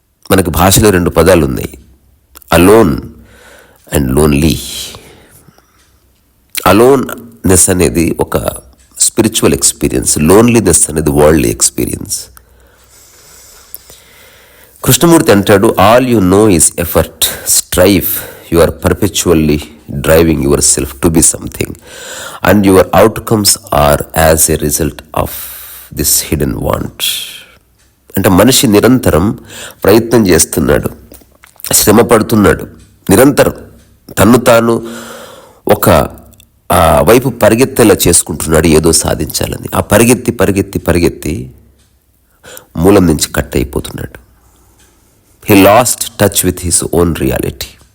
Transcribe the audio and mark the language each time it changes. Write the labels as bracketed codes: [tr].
[te] మనకి భాషలో 2 పదాలు ఉన్నాయి, అలోన్ అండ్ లోన్లీ. అలోన్నెస్ అనేది ఒక స్పిరిచువల్ ఎక్స్పీరియన్స్, లోన్లీనెస్ అనేది వరల్డ్లీ ఎక్స్పీరియన్స్. కృష్ణమూర్తి అంటాడు, [en] All you know is effort, strive, you are perpetually driving yourself to be something and your outcomes are as a result of this hidden want. [te] అంటే మనిషి నిరంతరం ప్రయత్నం చేస్తున్నాడు, శ్రమ పడుతున్నాడు, నిరంతరం తన్ను తాను ఒక వైపు పరిగెత్తేలా చేసుకుంటున్నాడు ఏదో సాధించాలని. ఆ పరిగెత్తి పరిగెత్తి పరిగెత్తి మూలం నుంచి కట్ అయిపోతున్నాడు. [en] he lost touch with his own reality.